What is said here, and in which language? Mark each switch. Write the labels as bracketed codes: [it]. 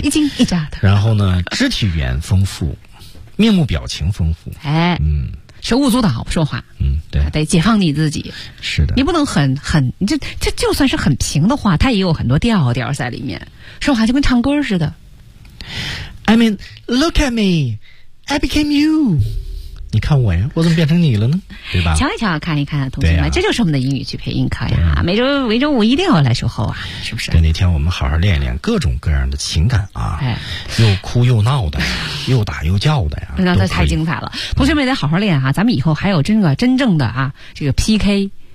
[zh] 一惊一乍的。然后呢，肢体语言丰富，面目表情丰富，哎，嗯，手舞足蹈说话，嗯，对，得解放你自己，是的，你不能很，这就算是很平的话，它也有很多调调在里面，说话就跟唱歌似的。 [en] I mean, look at me, I became you. [zh] 你看我呀，我怎么变成你了呢？对吧？瞧一瞧，看一看，同学们，啊，这就是我们的英语去配音课呀，啊！每周五一定要来守候啊，是不是？对，那天我们好好练一练各种各样的情感啊，哎，又哭又闹的，又打又叫的呀，那太精彩了！同学们得好好练啊，咱们以后还有真正的啊，这个 PK。